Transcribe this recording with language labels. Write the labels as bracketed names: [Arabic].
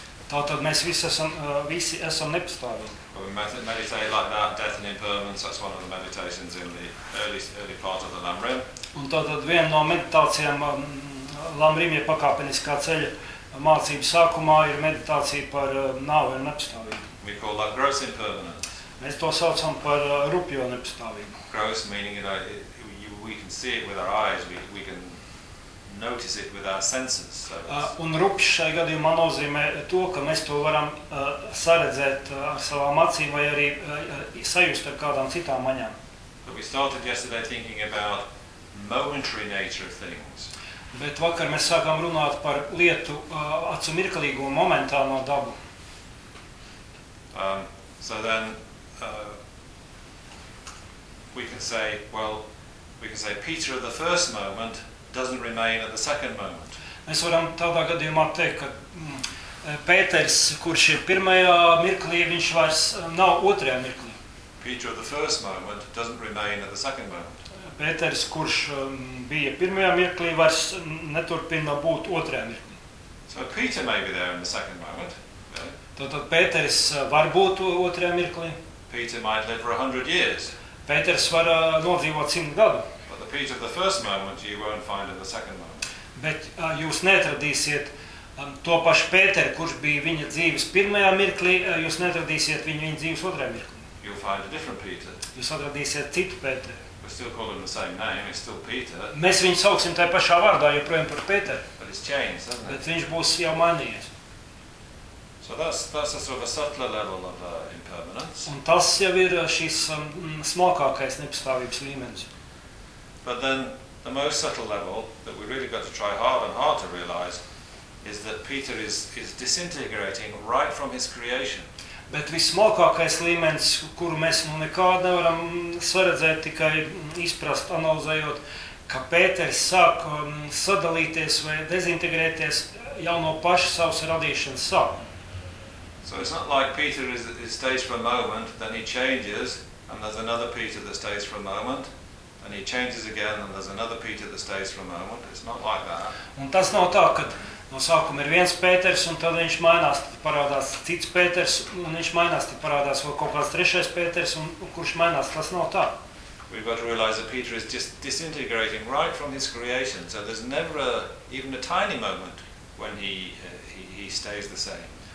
[Latvian] Tātad mēs visi esam nepastāvīgi. [English] But we meditate like that, death and impermanence, that's one of the meditations in the early part of the Lamrim. [Latvian] Un tātad viena no meditācijām Lamrim ir pakāpeniskā ceļa mācības sākumā ir meditācija par nāvi un nepastāvību. [English] We call that gross impermanence. [Latvian] Mēs to saucam par rupjo nepastāvību. [English] Gross meaning, you know, we can see it with our eyes, we can notice it with our senses. [Latvian] Un rupš šai gadījumā nozīmē to, ka mēs to varam saredzēt ar savām acīm vai arī sajust ar kādām citām maņām. [English] But we started yesterday thinking about momentary nature of things. [Latvian] Bet vakar mēs sākām runāt par lietu acu mirklīgu un momentālo dabu. [English] So then we can say, well, we can say Peter of the first moment doesn't remain at the second moment. [Latvian] Mēs varam tādā gadījumā teikt, ka Pēters, kurš ir pirmajā mirklī, viņš vairs nav otrajā mirklī. [English] Peter of the first moment doesn't remain at the second moment. [Latvian] Pēters, kurš bija pirmajā mirklī, vairs neturpina būt otrajā mirklī. [English] So Peter may be there in the second moment. [Latvian] Tātad Pēters var būt otrajā mirklī. [English] Peter might live for 100 years. [Latvian] Pēters var nodzīvot 100 gadu. [English] But the Peter of the first moment you won't find in the second moment. [Latvian] Bet jūs neatradīsiet to pašu Pēteru, kurš bija viņa dzīves pirmajā mirklī, jūs neatradīsiet viņa dzīves otrajā mirklī. [English] You'll find a different Peter. [Latvian] Jūs atradīsiet citu Pēteru. [English] We still call him the same name, it's still Peter. [Latvian] Mēs viņu sauksim tajā pašā vārdā, joprojām par Pēteru. [English] But it's changed, hasn't it? [Latvian] Bet viņš būs jau mainījies. [English] So that's a sort of a subtler level of impermanence. [Latvian] Un tas jau ir šis smalkākais nepastāvības līmenis. [English] But then the most subtle level that we really got to try hard and hard to realize is that Peter is disintegrating right from his creation. [Latvian] Bet vismalkākais līmenis, kuru mēs nu nekād nevaram svaredzēt, tikai izprast, analizējot, ka Pēters sāk sadalīties vai dezintegrēties jau no paša savas radīšanas sākuma. [English] So it's not like Peter is stays for a moment, then he changes, and there's another Peter that stays for a moment, and he changes again, and there's another Peter that stays for a moment. It's not like that. [Latvian] Un tas nav tā, kad no sākuma ir viens Pēters, un tad viņš mainās, tad parādās cits Pēters, un viņš mainās, tad parādās vēl kaut kāds trešais Pēters, un kurš mainās, tas nav tā. [English] We've got to realize that Peter is just disintegrating right from his creation, so there's never even a tiny moment when he stays the same.